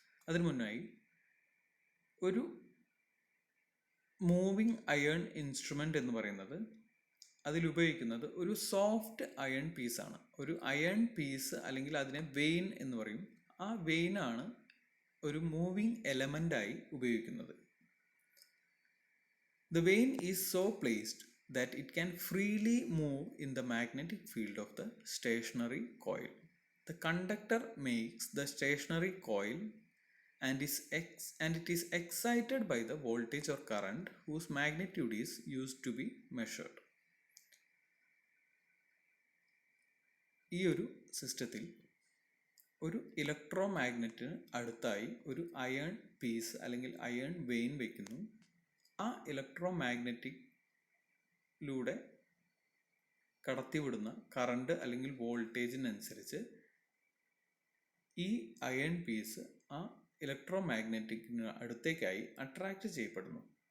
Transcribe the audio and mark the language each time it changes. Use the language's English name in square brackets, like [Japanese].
[Malayalam] അതിനു മുന്നായി ഒരു moving iron instrument എന്ന് പറയുന്നത് അതിലുപയോഗിക്കുന്നത് ഒരു സോഫ്റ്റ് അയൺ പീസാണ്. ഒരു അയൺ പീസ് അല്ലെങ്കിൽ അതിനെ വെയിൻ എന്ന് പറയും. ആ വെയിനാണ് ഒരു മൂവിങ് എലമെൻ്റായി ഉപയോഗിക്കുന്നത്. [English] The vein is so placed that it can freely move in the magnetic field of the stationary coil. The conductor makes the stationary coil and it is excited by the voltage or current whose magnitude is used to be measured. [Malayalam] ഈ ഒരു സിസ്റ്റത്തിൽ ഒരു electro മാഗ്നറ്റിന് അടുത്തായി ഒരു iron piece അല്ലെങ്കിൽ iron vein വയ്ക്കുന്നു. ആ electro മാഗ്നറ്റിലൂടെ കടത്തിവിടുന്ന current അല്ലെങ്കിൽ വോൾട്ടേജിനനുസരിച്ച് ഈ അയൺ പീസ് ആ ഇലക്ട്രോ മാഗ്നറ്റിക്കിന് അടുത്തേക്കായി അട്രാക്റ്റ് ചെയ്യപ്പെടുന്നു.